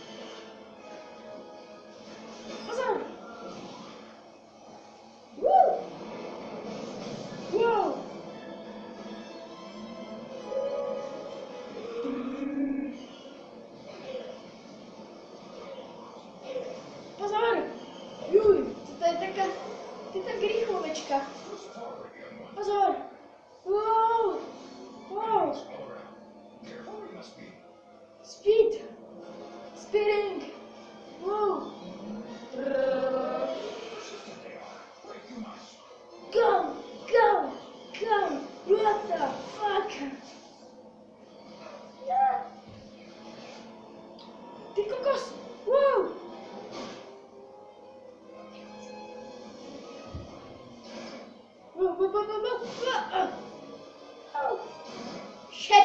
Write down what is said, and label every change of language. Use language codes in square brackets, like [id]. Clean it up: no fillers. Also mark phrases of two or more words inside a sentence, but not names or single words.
[sk] Pozor! Wow! Pozor! Juj, to je taká... To je tak rýchlovečka. Pozor! Wow! [en] Wow! Speed! Speeding! Wow! Go! Go! Go! What the fuck? [sk] Ty kokos! Wow! [en] Shit!